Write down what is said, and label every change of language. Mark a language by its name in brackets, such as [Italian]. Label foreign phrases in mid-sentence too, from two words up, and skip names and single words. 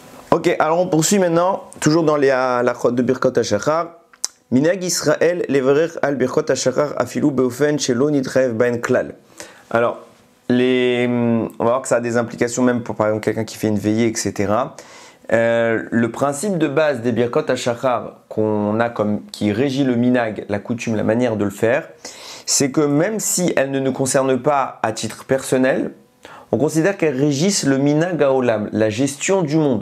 [French] Ok, alors on poursuit maintenant, toujours dans les halachot de Birkot HaShachar. [Hebrew] מנהג ישראל לברך על ברכות השחר אפילו באופן שלא נתחייב בהן כלל. Alors, on va voir que ça a des implications même pour par exemple quelqu'un qui fait une veillée, etc. [French] Le principe de base des Birkot HaShachar qu'on a qui régit le minag, la coutume, la manière de le faire, c'est que même si elles ne nous concernent pas à titre personnel, on considère qu'elles régissent le [Hebrew] מנהג העולם, [French] la gestion du monde.